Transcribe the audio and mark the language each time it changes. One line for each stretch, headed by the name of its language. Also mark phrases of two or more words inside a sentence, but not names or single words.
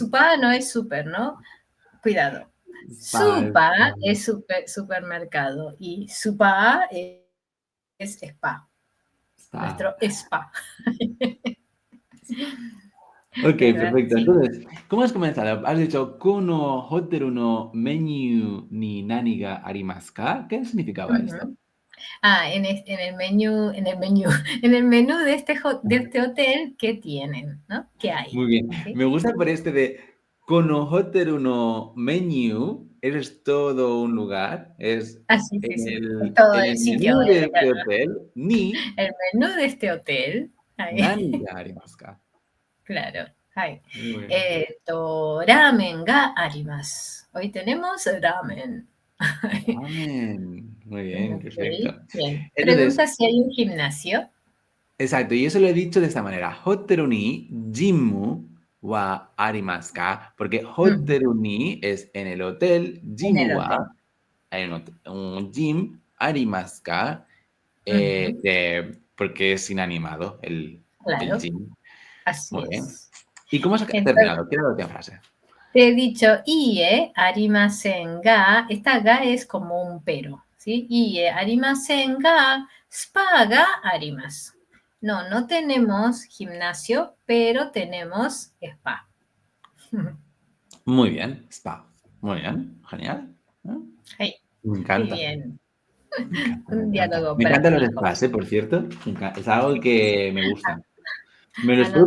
Spanish: Supa no es super, ¿no? Cuidado. Spa, Supa es supermercado y supa es spa. spa. Nuestro spa. Ok, ¿Verdad? perfecto. Sí. Entonces, ¿cómo has comenzado? Has dicho,
Japanese: Kono hoteru no menu ni nani ga arimasu ka?
Spanish: ¿Qué significaba esto? Ujú. En el menú, en el menú de este hotel, ¿qué tienen? ¿No? ¿Qué hay? Muy bien. ¿Okay? Me gusta por este de
Japanese: Kono hoteru no menu,
Spanish: eres todo un lugar, es Sí, sí, sí. Es todo en el el sitio, menú de este hotel, ni el menú de este hotel.
Japanese: nani ga arimasu ka.
Spanish: Claro. Ay. Muy bien.
Japanese: Ramen ga arimasu.
Spanish: Hoy tenemos ramen. Ramen. Muy bien, perfecto. Ok, bien. Entonces, Pregunta si hay un gimnasio exacto, y eso lo he dicho de esta manera.
Japanese: Hoteru ni jimu wa arimasu ka,
Spanish: porque
Japanese: hoteru ni
Spanish: es en el hotel, en jimu el wa hotel. hay un gym,
Japanese: arimasu ka,
Spanish: Ujú, porque es inanimado el claro, gym. así Muy bien. es. ¿Y cómo has Entonces, terminado? ¿Qué era la última frase? te he dicho
Japanese: ie, arimasen ga.
Spanish: Esta ga es como un pero, ¿sí?
Japanese: Ie, arimasen ga, spa ga arimasu.
Spanish: No, no tenemos gimnasio, pero tenemos spa. Muy bien, spa. Muy bien, genial. ¿No? Ay, Me qué encanta. bien. Me encanta, me Un encanta. diálogo Me encantan los práctico. spas, por cierto. Es algo que me gusta. ¿Me los puedo